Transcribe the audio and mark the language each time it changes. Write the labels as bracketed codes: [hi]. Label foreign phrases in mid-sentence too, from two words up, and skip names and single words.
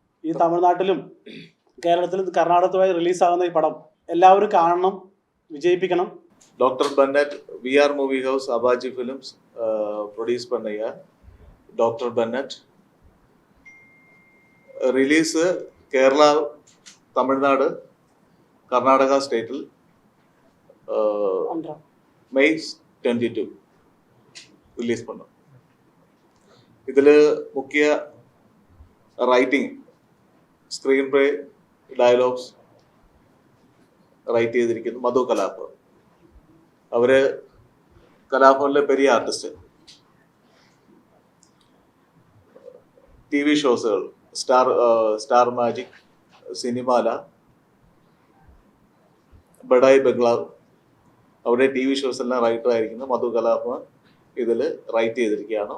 [ml] ഈ തമിഴ്നാട്ടിലും കേരളത്തിലും കർണാടകത്തുമായി റിലീസാകുന്ന ഈ പടം എല്ലാവരും കാണണം, വിജയിപ്പിക്കണം. [ta] ഡോക്ടർ ബന്നറ്റ് VR മൂവി ഹൗസ് അബാജി ഫിലിംസ് ப்ரொடியூஸ் பண்ணையா டாக்டர் பன்னட். [ml] റിലീസ് കേരള, തമിഴ്നാട്, കർണാടക സ്റ്റേറ്റിൽ May 22 [ta] ரிலீஸ் பண்ணோம். இதில் முக்கிய ரைட்டிங், [ml] സ്ക്രീൻ പ്ലേ, ഡയലോഗ്സ് റൈറ്റ് ചെയ്തിരിക്കുന്നു മധു കലാപ്പ്. അവര് കലാഭവനിലെ പെരിയ ആർട്ടിസ്റ്റ്. TV ഷോസുകൾ സ്റ്റാർ മാജിക്, സിനിമാല, ബഡായി ബംഗ്ലാവ്, അവിടെ TV ഷോസ് എല്ലാം റൈറ്റർ ആയിരിക്കുന്ന മധു കലാഭവൻ ഇതിൽ റൈറ്റ് ചെയ്തിരിക്കുകയാണ്.